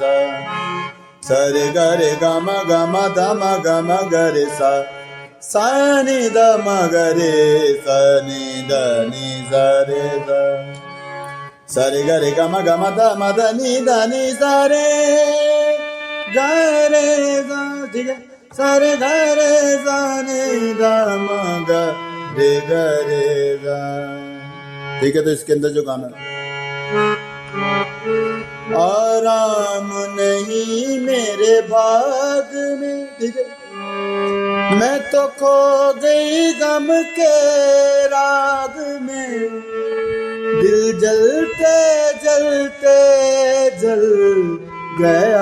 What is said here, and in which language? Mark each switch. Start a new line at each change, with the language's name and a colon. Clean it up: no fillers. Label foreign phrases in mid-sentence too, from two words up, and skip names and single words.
Hindi: सरे ग रे ग म द म ग रे सा सा नि द म ग रे स नि ध नि स रे स। सरे ग रे ग म द नि स रे ग रे स, ठीक है। सरे ग रे स नि द म ग रे ग रे स, ठीक है। तो इसके अंदर जो गाना आराम नहीं मेरे भाग में, ठीक है। मैं तो खो गई गम के राग में, दिल जलते जलते जल गया।